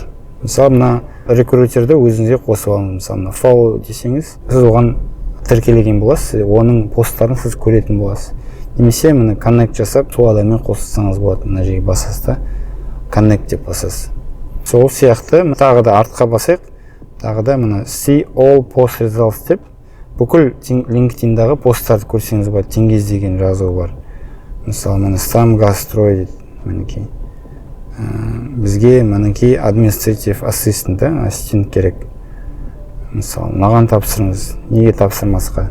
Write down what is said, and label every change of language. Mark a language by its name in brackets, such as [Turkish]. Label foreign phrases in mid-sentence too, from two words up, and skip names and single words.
[Kazakh] Мысалы мына рекрутерді өзіңізге қосып алыңыз. Мысалы follow десеңіз, сіз оған тіркелеген боласыз, оның посттарын сіз көретін боласыз. Немесе міне connect жасап, сол адаммен қосылсаңыз болады. Мына жерге басасыз да, connect деп басасыз. Сол сияқты тағы да артқа басайық. Тағы да мына [English] see all post results [Kazakh] деп бүкіл LinkedIn-дағы посттарды көрсеңіз болады. Теңге іздеген жазуы бар. Мысалы міне Самгазстрой дейді, мінекей. Бізге мінекей [English] administrative assistant, [Kazakh] ассистент керек. Мысалы маған тапсырыңыз, неге тапсырмасқа?